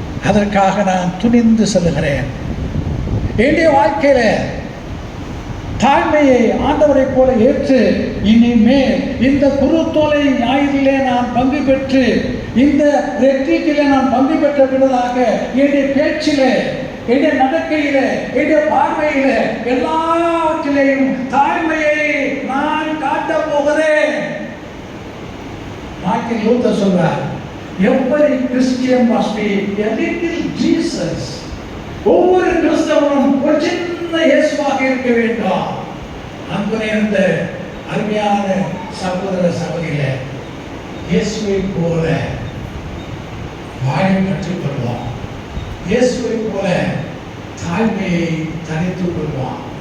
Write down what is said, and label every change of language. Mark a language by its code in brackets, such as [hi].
[ta] அதற்காக நான் துணிந்து செல்கிறேன். என்னுடைய வாழ்க்கையில தாழ்மையை ஆண்டவரை போல ஏற்று இனிமேல் இந்த குருத்தோலை ஞாயிறிலே நான் பங்கு பெற்று, இந்த ரெட்ரீட்டிலே நான் பங்கு பெற்ற பின்னதாக என்னுடைய பேச்சிலே, என்னுடைய நடக்கையிலே, என்னுடைய பார்வையிலே எல்லாவற்றிலேயும் தாழ்மையை நான் காட்டப் போகிறேன். மார்ட்டின் லூத்தர் சொல்றார், [en] every Christian must be a little Jesus. [ta] ஒவ்வொரு கிறிஸ்தவனும் ஒரு சின்ன இயேசுவாக இருக்க வேண்டும். அன்பு நிறைந்த அருமையான சகோதர சகோதரிகளே, இயேசுவை போல வாழ கற்றுக்கொள்வோம். இயேசுவை போல தாழ்மையை தனித்துக் கொள்வோம்.